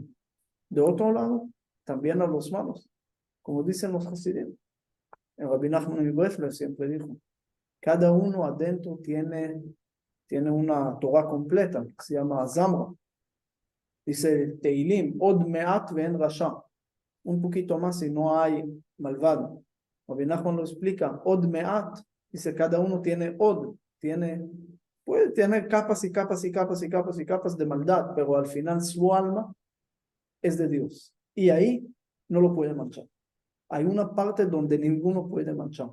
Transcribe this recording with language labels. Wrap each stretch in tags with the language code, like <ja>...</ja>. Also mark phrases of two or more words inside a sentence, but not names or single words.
<es>De otro lado, también a los malos, como dicen los Hasidim. El Rabbi Nachman Breslev siempre dijo, cada uno adentro tiene una Torah completa, que se llama Zamra. Dice Teilim,</es> <he>עוד מעט ואין רשע.</he> <es>Un poquito más y no hay malvado. Rabbi Nachman lo explica,</es> <he>עוד מעט,</he> <es>dice cada uno tiene Od, puede tener capas y capas y capas y capas y capas de maldad, pero al final su alma es de Dios. Y ahí no lo puede manchar. Hay una parte donde ninguno puede manchar.</es>